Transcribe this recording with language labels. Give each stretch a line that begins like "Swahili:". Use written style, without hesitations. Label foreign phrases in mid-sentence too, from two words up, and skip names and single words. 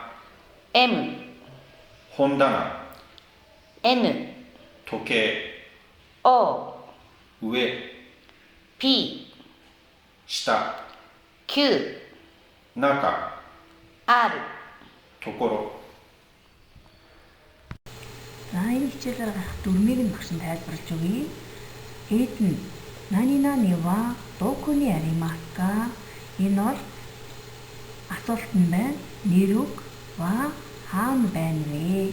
Japanese: M 本棚 N 時計 O 上 P 下 Q 中ある。ところ
Mongolian: За энэ хичээлээр гарах дүрмийг нь багш нь тайлбарлаж өгье. Хэд нь
Japanese: なになにはどこにありますか?
Mongolian: Энэ бол асуулт нь байна. Нэр үг ва хаана байна вэ?